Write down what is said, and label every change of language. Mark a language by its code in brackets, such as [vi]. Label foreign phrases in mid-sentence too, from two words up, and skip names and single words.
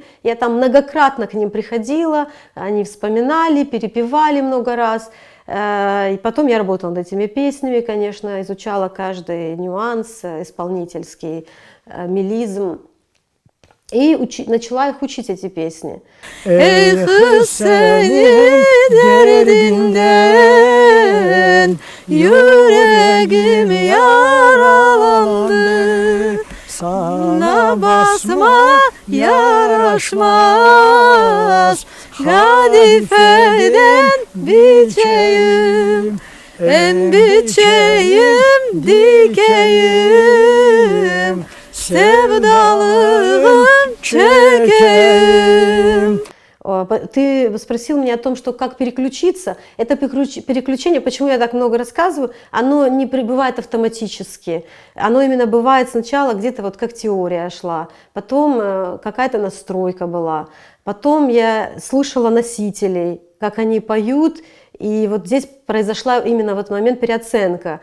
[ru] Я там многократно к ним приходила, они вспоминали, перепевали много раз. И потом я работала над этими песнями, конечно, изучала каждый нюанс исполнительский, мелизм. И начала их учить, эти песни. [tr] Ey kız seni derdinden yüreğim yaralandı. Sana basma yaraşmaz, kadifeden biçeyim, en biçeyim dikeyim, sevdalığım çekeyim. [ru] Ты спросил меня о том, что как переключиться. Это переключение, почему я так много рассказываю, оно не прибывает автоматически. Оно именно бывает сначала где-то вот как теория шла, потом какая-то настройка была, потом я слушала носителей, как они поют, и вот здесь произошла именно в этот момент переоценка.